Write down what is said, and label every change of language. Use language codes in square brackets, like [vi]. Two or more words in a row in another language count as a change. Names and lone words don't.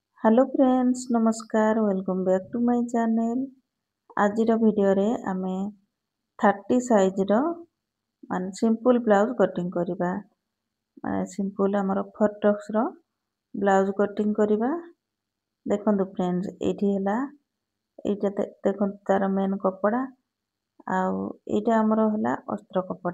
[en] Hello friends namaskar welcome back to my channel. [or] ଆଜି ଭିଡିଓ ରେ ଆମେ 30 ସାଇଜ ର ମାନ ସିମ୍ପଲ ବ୍ଲାଉଜ କଟିଂ କରିବା ମାନେ ସିମ୍ପଲ ଆମର ଫଟକ୍ସ ର ବ୍ଲାଉଜ କଟିଂ କରିବା। ଦେଖନ୍ତୁ ଫ୍ରେଣ୍ଡସ ଏଠି ହେଲା ଏଟା ଦେଖନ୍ତୁ ତାର ମେନ କପଡ଼ା ଆଉ ଏଟା ଆମର ହେଲା ଅସ୍ତର କପଡ଼ା।